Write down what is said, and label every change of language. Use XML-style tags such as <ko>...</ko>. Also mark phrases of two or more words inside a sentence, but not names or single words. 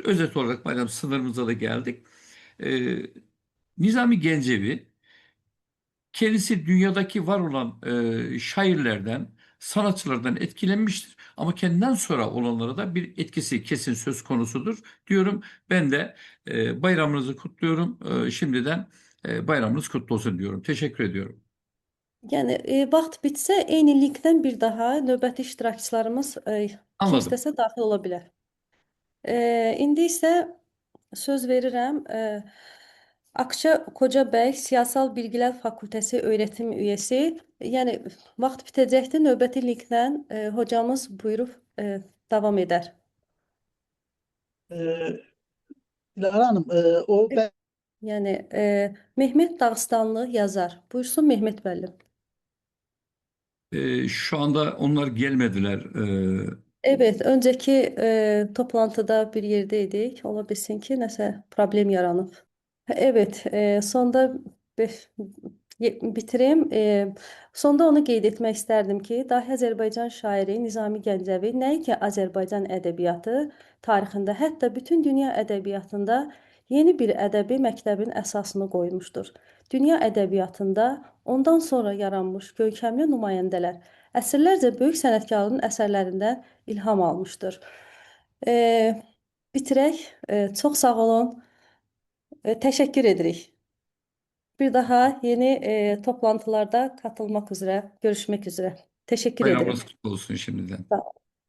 <tr>Özet olarak madem sınırımıza da geldik. Ee, Nizami Gencevi kendisi dünyadaki var olan şairlerden, sanatçılardan etkilenmiştir. Ama kendinden sonra olanlara da bir etkisi kesin söz konusudur diyorum. Ben de bayramınızı kutluyorum. Şimdiden bayramınız kutlu olsun diyorum. Teşekkür ediyorum.</tr> <az>Yəni vaxt bitsə, eyni linkdən bir daha növbəti iştirakçılarımız kim Anladım. istəsə daxil ola bilər. İndi isə söz verirəm. Akça Kocabəy Siyasal Bilgilər Fakültəsi öyrətim üyəsi. Yəni vaxt bitəcəkdir. Növbəti linkdən hocamız buyurub davam edər.</az> <tr>E, Dilara Hanım, o ben</tr> <az>Yəni Mehmet Dağıstanlı yazar. Buyursun Mehmet müəllim.</az> <tr>Şu anda onlar gelmediler. Evet, önceki toplantıda bir yerdeydik.</tr> <az>Ola bilsin ki nəsə problem yaranıb.</az> <tr>Evet, sonda bitireyim.</tr> <az>Sonda onu qeyd etmək istərdim ki, dahi Azərbaycan şairi Nizami Gəncəvi nəinki Azərbaycan ədəbiyyatı tarixində, hətta bütün dünya ədəbiyyatında yeni bir ədəbi məktəbin əsasını qoymuşdur. Dünya ədəbiyyatında ondan sonra yaranmış görkəmli nümayəndələr əsrlərcə böyük sənətkarın əsərlərindən ilham almışdır. Bitirək. Çox sağ olun. Təşəkkür edirik.</az> <tr>Bir daha yeni toplantılarda katılmak üzere, görüşmek üzere. Teşekkür ederim. Bayramınız kutlu olsun şimdiden.</tr> <az>Sağ olun.</az>